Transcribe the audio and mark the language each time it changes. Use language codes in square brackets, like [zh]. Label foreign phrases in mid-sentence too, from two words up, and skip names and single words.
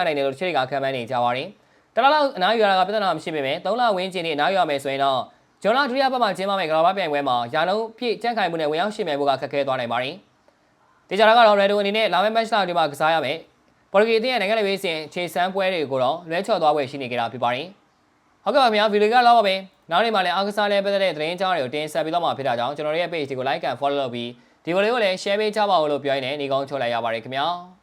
[my] နိုင်တယ်လို့တချို့ကခံမှန်းနေကြပါတယ်။တစ်လလောက်အနားယူရတာကပြဿနာမရှိပေမဲ့3လဝန်းကျင်ထိအနားယူရမယ်ဆိုရင်တော့ဂျွန်လာဒူရီယာဘက်မှာကျင်းပမယ့်ကမ္ဘာ့ပြိုင်ပွဲမှာရာလုံးပြည့်ကြန့်ခိုင်မှုနဲ့ဝင်ရောက်ရှင်ပြိုင်ဖို့ကခက်ခဲသွားနိုင်ပါတယ်။ဒီကြတာကတော့ရက်ဒိုအနေနဲ့လာမယ့်မတ်ချ်လာတွေမှာကစားရမယ်။ပေါ်တူဂီအသင်းရဲ့နိုင်ငံရေးရေးစဉ်ခြေစမ်းပွဲတွေကိုတော့လွဲချော်သွားွယ်ရှိနေကြတာဖြစ်ပါတယ်။ဟုတ်ကဲ့ပါခင်ဗျာဗီဒီယိုကလောက်ပါပဲ။နောက်နေ့မှလည်းအားကစားလဲပတ်သက်တဲ့သတင်းအကြောင်းတွေကိုတင်ဆက်ပေးတော့မှာဖြစ်တာကြောင့်ကျွန်တော်တို့ရဲ့ page ကို [en] like and follow [my] လုပ်ပြီးဒီဗီဒီယိုလေးကိုလည်း share ပေးကြပါဦးလို့ပြောရင်းနဲ့ညီကောင်းချုပ်လိုက်ရပါတယ်ခင်ဗျာ။